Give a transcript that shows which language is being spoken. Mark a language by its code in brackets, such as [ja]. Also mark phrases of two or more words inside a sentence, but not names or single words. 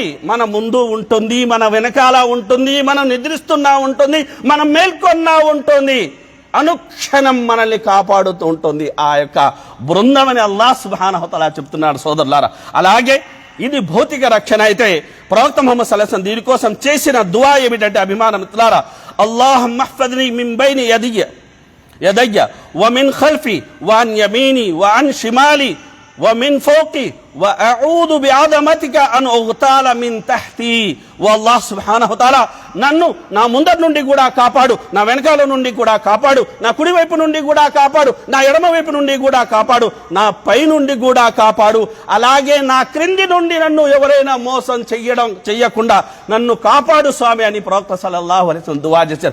[te] మన ముందు ఉంటుంది, మన వెనకాల ఉంటుంది, మనం నిద్రిస్తున్నా ఉంటుంది, మనం మేల్కొన్నా ఉంటుంది, అనుక్షణం మనల్ని కాపాడుతూ ఉంటుంది ఆ యొక్క బృందం అని [ar] الله سبحانه وتعالى [te] చెప్తున్నాడు సోదరులారా. అలాగే ఇది భౌతిక రక్షణ అయితే ప్రవక్త ముహమ్మద్ [ar] صلى الله عليه وسلم [te] దీనికోసం చేసిన దుఆ ఏమిటంటే అభిమాన మిత్రులారా, [ar] اللهم احفظني من بين يدي و من خلفي و عن يميني و عن شمالي ومن فوقي وأعوذ بعظمتك أن أغتال من تحتي. والله سبحانه وتعالى [te] నన్ను నా ముందర నుండి కూడా కాపాడు, నా వెనకాల నుండి కూడా కాపాడు, నా కుడి వైపు నుండి కూడా కాపాడు, నా ఎడమ వైపు నుండి కూడా కాపాడు, నా పై నుండి కూడా కాపాడు, అలాగే నా క్రింది నుండి నన్ను ఎవరైనా మోసం చెయ్యకుండా నన్ను కాపాడు స్వామి అని ప్రవక్త [ar] صلى الله عليه وسلم [te] దుఆ చేశారు.